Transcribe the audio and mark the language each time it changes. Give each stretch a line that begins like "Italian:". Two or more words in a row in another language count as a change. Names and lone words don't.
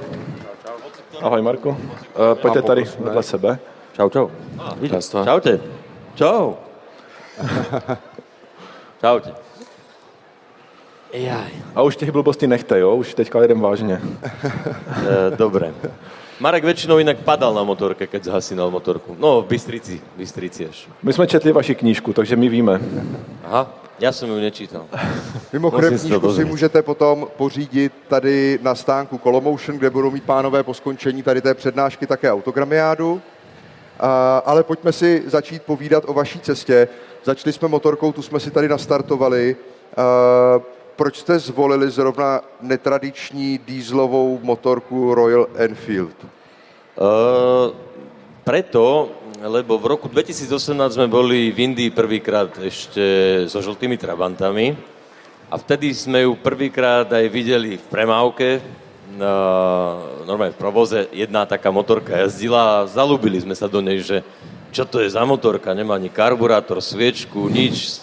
Czech: Ahoj, Marku. Pojďte tady vedle sebe. Čau. Čaute. Čau. Čaute. Jaj. A už těch blbostí nechte, jo? Už teďka jedem vážně.
Slovak: Dobre. Marek väčšinou inak padal na motorke, keď zhasínal motorku. No, v Bystrici až.
Czech: My jsme četli vaši knížku, takže my víme.
Slovak: Aha, ja som ju nečítal.
Czech: Mimochodem, knížku si můžete potom pořídit tady na stánku Colomotion, kde budou mít pánové po skončení tady té přednášky také autogramiádu. Ale pojďme si začít povídat o vaší cestě. Začali jsme motorkou, tu jsme si tady nastartovali. Proč jste zvolili zrovna netradiční dieselovou motorku Royal Enfield?
Slovak: Preto, lebo v roku 2018 sme boli v Indii prvýkrát ešte so žltými trabantami a vtedy sme ju prvýkrát aj videli v premávke, normálne v provoze, jedna taká motorka jazdila a zalúbili sme sa do nej, že čo to je za motorka, nemá ani karburátor, sviečku, nič.